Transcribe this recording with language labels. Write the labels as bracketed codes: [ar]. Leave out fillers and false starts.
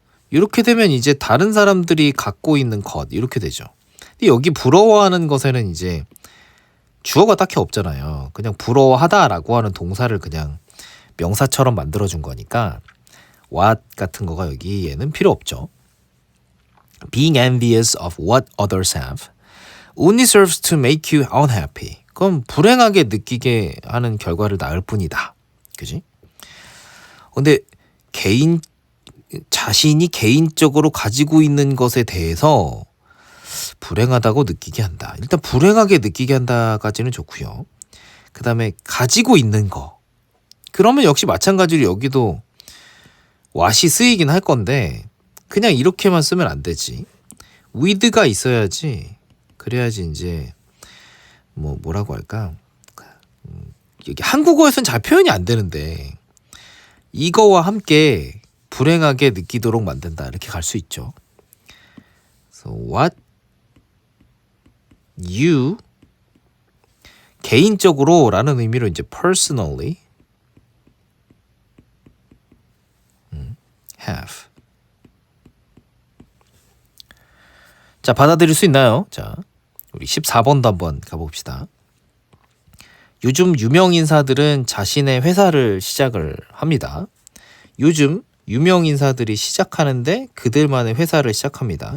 [ko] 이렇게 되면 이제 다른 사람들이 갖고 있는 것 이렇게 되죠. 근데 여기 부러워하는 것에는 이제 주어가 딱히 없잖아요. 그냥 부러워하다라고 하는 동사를 그냥 명사처럼 만들어준 거니까 what 같은 거가 여기에는 필요 없죠. [en] Being envious of what others have only serves to make you unhappy. [ko] 그럼 불행하게 느끼게 하는 결과를 낳을 뿐이다. 그지? 근데 자신이 개인적으로 가지고 있는 것에 대해서 불행하다고 느끼게 한다. 일단 불행하게 느끼게 한다까지는 좋고요. 그 다음에 가지고 있는 거. 그러면 역시 마찬가지로 여기도 what이 쓰이긴 할 건데 그냥 이렇게만 쓰면 안 되지. with가 있어야지. 그래야지 이제 뭐라고 할까? 여기 한국어에서는 잘 표현이 안 되는데 이거와 함께 불행하게 느끼도록 만든다. 이렇게 갈 수 있죠. [en] So what you [ko] 개인적으로 라는 의미로 이제 [en] personally have. [ko] 자, 받아들일 수 있나요? 자, 우리 14번도 한번 가봅시다. 요즘 유명 인사들은 자신의 회사를 시작을 합니다. 요즘 유명 인사들이 시작하는데 그들만의 회사를 시작합니다.